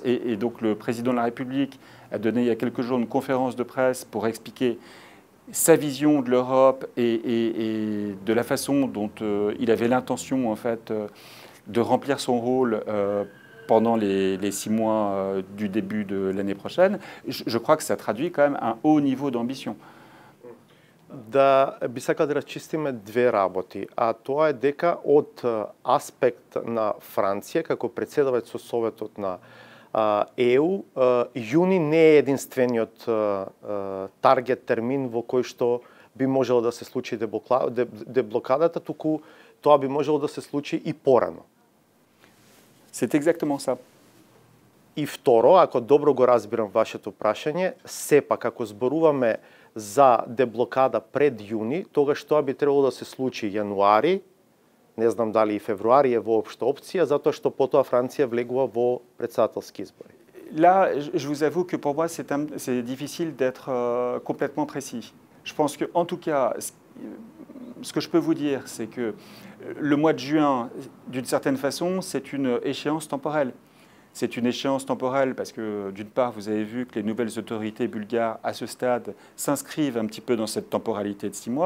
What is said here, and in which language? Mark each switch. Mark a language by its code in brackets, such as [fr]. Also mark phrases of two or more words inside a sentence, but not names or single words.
[fr] Et donc le président de la République a donné il y a quelques jours une conférence de presse pour expliquer sa vision de l'Europe et de la façon dont il avait l'intention en fait de remplir son rôle pendant les 6 mois du début de l'année prochaine. Je crois que ça traduit quand même un haut niveau d'ambition. [mk] Да би сакал да разчистиме две работи, а тоа е дека од аспект на Франција како председавач со Советот на ЕУ, јуни не е единствениот таргет термин во кој што би можело да се случи деблокадата, туку тоа би можело да се случи и порано. [fr] C'est exactement ça. [mk] И второ, ако добро го разбирам вашето прашање, сепак ако зборуваме за деблокада пред јуни, тогаш тоа би требало да се случи јануари, не знам дали и февруари е воопшто опција, затоа што потоа Франција влегува во председателски избори. [fr] Là, je vous avoue que pour moi, c'est difficile d'être complètement précis. Je pense que, en tout cas, ce que je peux vous dire, c'est que le mois de juin, d'une certaine façon, c'est une échéance temporelle. C'est une échéance temporelle parce que, d'une part, vous avez vu que les nouvelles autorités bulgares, à ce stade, s'inscrivent un petit peu dans cette temporalité de 6 mois.